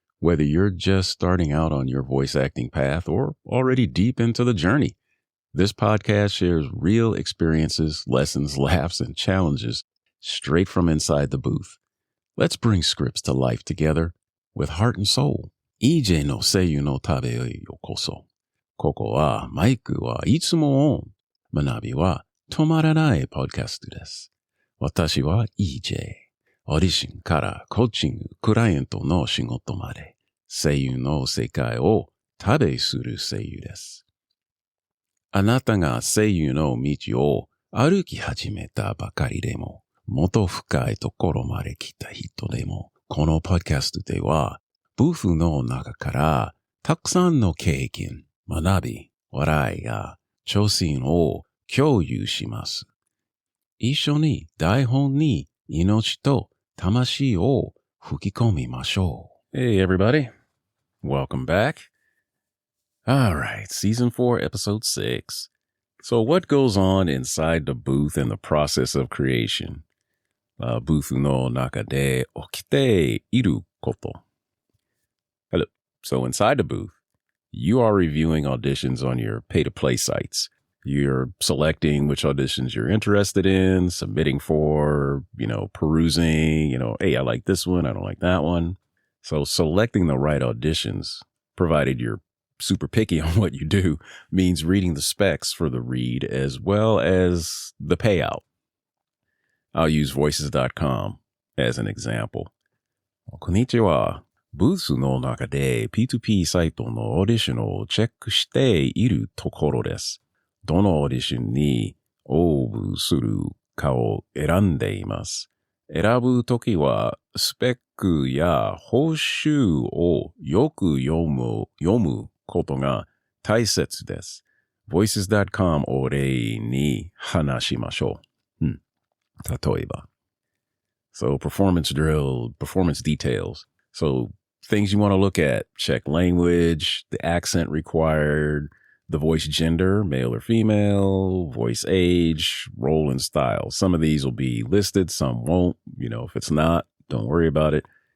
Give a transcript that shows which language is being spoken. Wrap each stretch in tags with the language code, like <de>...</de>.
<en>Whether you're just starting out on your voice acting path or already deep into the journey, this podcast shares real experiences, lessons, laughs, and challenges straight from inside the booth. Let's bring scripts to life together with heart and soul.</en> <ja>EJ の声優の旅へようこそ。ここはマイクはいつもオン。学びは止まらないポッドキャストです。私は EJ。オーディションからコーチング、クライアントの仕事まで、声優の世界を旅する声優です。あなたが声優の道を歩き始めたばかりでも、もっと深いところまで来た人でも、このポッドキャストでは、ブースの中からたくさんの経験、学び、笑いや挑戦を共有します。一緒に台本に命と魂を吹き込みましょう。</ja> <en>Hey everybody, welcome back. Alright, season 4, episode 6. So what goes on inside the booth in the process of creation?</en> <ja>ブースの中で起きていること。</ja> <en>Hello. So inside the booth, you are reviewing auditions on your pay-to-play sites. You're selecting which auditions you're interested in, submitting for, perusing, hey, I like this one, I don't like that one. So selecting the right auditions, provided you're super picky on what you do, means reading the specs for the read as well as the payout. I'll use voices.com as an example.</en> <ja>こんにちは。ブースの中で P2P サイトのオーディションをチェックしているところです。どのオーディションに応募するかを選んでいます。選ぶときはスペックや報酬をよく読むことが大切です。 voices.com を例に話しましょう。例えば。</ja> <en>So performance drill, performance details. So things you want to look at, check language, the accent required, the voice gender, male or female, voice age, role and style. Some of these will be listed, some won't. If it's not, don't worry about it.</en>